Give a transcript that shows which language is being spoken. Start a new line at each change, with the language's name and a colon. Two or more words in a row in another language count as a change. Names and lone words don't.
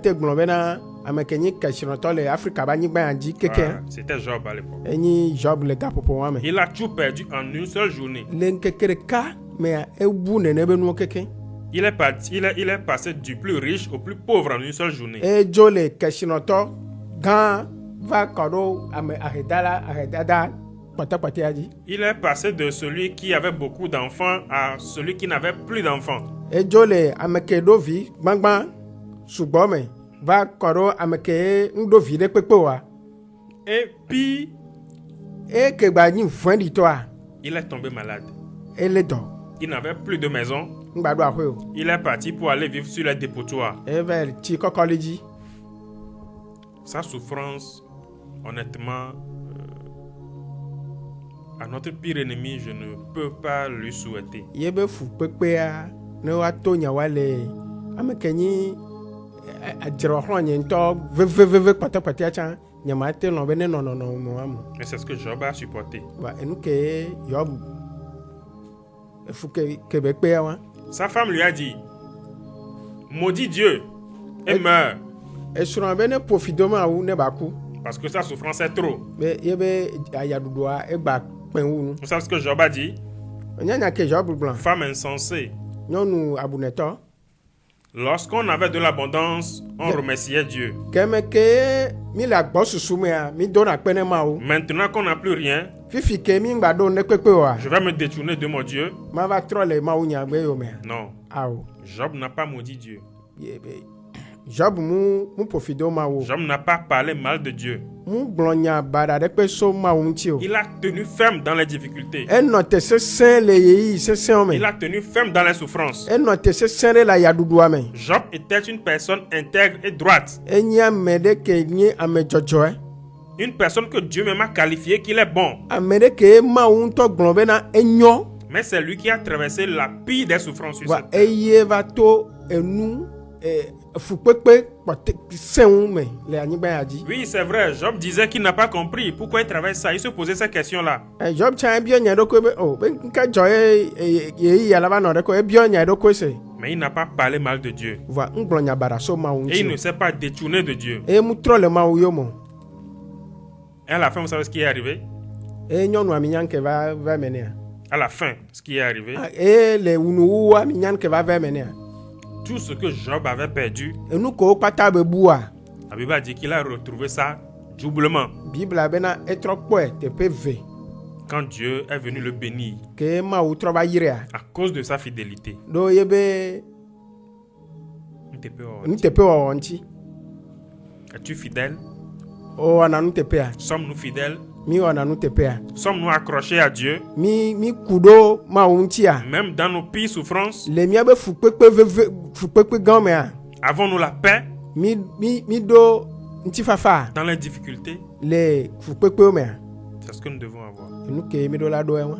French: C'était Job à l'époque. Il a tout perdu en une seule journée. Il est passé du plus riche au plus pauvre en une seule journée.
Ewe: va kɔɖo ame ahedada kpɔtɔkpɔtɔa dzi.
French: Il est passé de celui qui avait beaucoup d'enfants à celui qui n'avait plus d'enfants.
Ewe: Edzo le ame ke ɖo vi gbagba sugbɔ me va kɔɖo ame ke ŋɖo vi ɖe kpekpe oa.
French: Et puis
Ewe: ke gba nyi vɛ̃ɖitɔa.
French: Il est tombé malade.
Ewe: Ele dɔ.
French: Il n'avait plus de maison.
Ewe: Ŋgba ɖo aƒe o.
French: Il est parti pour aller vivre sur les dépotoirs.
Ewe: Eva tsi kɔkɔli dzi.
French: Sa souffrance, honnêtement, à notre pire ennemi, je ne peux pas lui souhaiter.
Ewe: Yebe fu kpekpea ne wa to nya wa le ame ke nyi adzrɔxlɔ nye ŋutɔ veveveve kpɔtɔkpɔtɔa tsã nye ma te lɔ be ne nɔnɔnɔ mo amu.
French: Mais c'est ce que Job a supporté.
Ewe: Ba enu ke Job efu ke be kpea wa.
French: Sa femme lui a dit, maudit Dieu et meurt.
Ewe: Esrɔ̃ be ne ƒofido ma wu ne ba ku.
French: Parce que sa souffrance est trop.
Ewe: Be yebe ayaɖuɖua egba kpẽ wu nu.
French: Vous savez ce que Job a dit?
Ewe: Nyanya ke Job gblɔ.
French: Femme insensée.
Ewe: Nyɔnu abunɛtɔ.
French: Lorsqu'on avait de l'abondance, on remerciait Dieu.
Ewe: Keme ke mi le agbɔsusu mea mi dona kpe ne Mawu.
French: Maintenant qu'on n'a plus rien,
Ewe: fifi ke mi ŋgba ɖo ne kpekpe oa.
French: Je vais me détourner de mon Dieu.
Ewe: Ma va trɔ le Mawu nyagbe yo mea.
French: Non.
Ewe: Awo.
French: Job n'a pas maudit Dieu.
Ewe: Job mu ƒofi do Mawu.
French: Job n'a pas parlé mal de Dieu.
Ewe: Mu gblɔ nya baɖa ɖe kpe so Mawu ŋuti o.
French: Il a tenu ferme dans les difficultés.
Ewe: Enɔ te sesẽ le yeyi sesẽwo me.
French: Il a tenu ferme dans les souffrances.
Ewe: Enɔ te sesẽ ɖe le ayaɖuɖua me.
French: Job était une personne intègre et droite.
Ewe: Enye ame ɖe ke nye ame dzɔdzɔe.
French: Une personne que Dieu même a qualifié qu'il est bon.
Ewe: Ame ɖe ke Mawu ŋutɔ gblɔ bena enyo.
French: Mais c'est lui qui a traversé la pire des souffrances sur cette terre.
Ewe: Eye va to enu fukpekpe sẽŋu me le anyigba ya dzi.
French: Oui, c'est vrai. Job disait qu'il n'a pas compris pourquoi il traverse ça. Il se posait ces questions-là.
Ewe: Job tsã ebiɔ nya ɖokui be be nke dzɔ ye ya la va nɔ ɖe ko ebiɔ nya ɖokui se.
French: Mais il n'a pas parlé mal de Dieu.
Ewe: Va ŋgblɔ nya baɖa so Mawu ŋuti.
French: Et il ne s'est pas détourné de Dieu.
Ewe: Eye mu trɔ le Mawu yome.
French: Et à la fin, vous savez ce qui est arrivé?
Ewe: Eye nyɔnua mi nya nke va menea.
French: À la fin, ce qui est arrivé.
Ewe: Eye le wunuwua mi nya nke va menea.
French: Tout ce que Job avait perdu,
Ewe: enu ko kpata be bua.
French: La Bible a dit qu'il a retrouvé ça doublement.
Ewe: Bible bena etrɔ kpɔe teƒe ve.
French: Quand Dieu est venu le bénir.
Ewe: Ke Mawu trɔ va yirea.
French: À cause de sa fidélité.
Ewe: Do yebe nuteƒe wɔwɔ ŋuti.
French: Es-tu fidèle?
Ewe: O wɔna nuteƒea.
French: Sommes-nous fidèles?
Ewe: Mi wɔna nuteƒea.
French: Sommes-nous accrochés à Dieu?
Ewe: Mi ku ɖo Mawu ŋutia.
French: Même dans nos pires souffrances?
Ewe: Le miabe fukpekpe gã mea.
French: Avons-nous la paix?
Ewe: Mi ɖo ŋutifafa.
French: Dans les difficultés?
Ewe: Le fukpekpewo mea.
French: C'est ce que nous devons avoir.
Ewe: Enu ke mi ɖo la ɖo ewa.